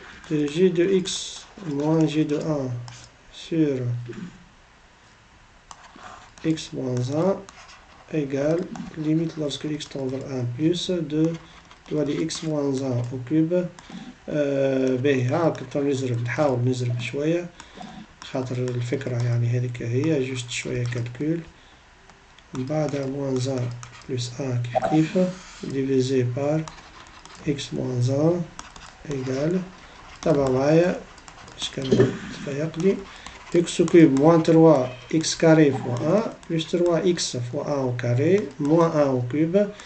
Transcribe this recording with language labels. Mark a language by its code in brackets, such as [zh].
[fr] de g de x moins g de 1 sur x moins 1 égale limite lorsque x tend vers 1 plus de x moins 1 au cube. [ar] باهي هاك نحاول نزرب شوية خاطر الفكرة يعني هذيك هي جوست شوية كالكول. من بعدها [fr] moins 1 plus 1 كيف divisé par x moins 1 égale [ar] تبع معايا اش كان تفيقلي [fr] x cube moins 3 x carré fois 1 plus 3 x fois 1 au carré moins 1 au cube